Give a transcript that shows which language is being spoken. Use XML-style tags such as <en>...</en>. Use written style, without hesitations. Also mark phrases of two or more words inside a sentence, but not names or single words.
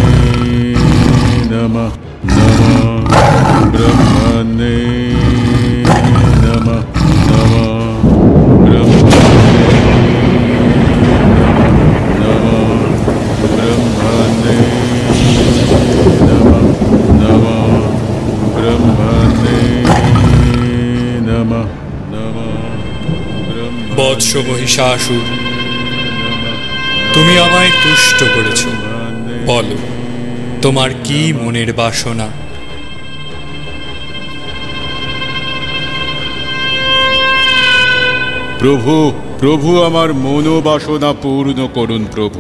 <sa>নমঃ, নমঃ ব্রহ্মণে নমঃ, নমঃ ব্রহ্মণে নমঃ, নমঃ ব্রহ্মণে নমঃ, নমঃ ব্রহ্মণে।</sa> <bn>বৎস মহিষাসুর, তুমি আমায় তুষ্ট করেছ। বলো, তোমার কি মনের বাসনা? প্রভু, প্রভু আমার মনোবাসনা পূর্ণ করুন প্রভু।</bn>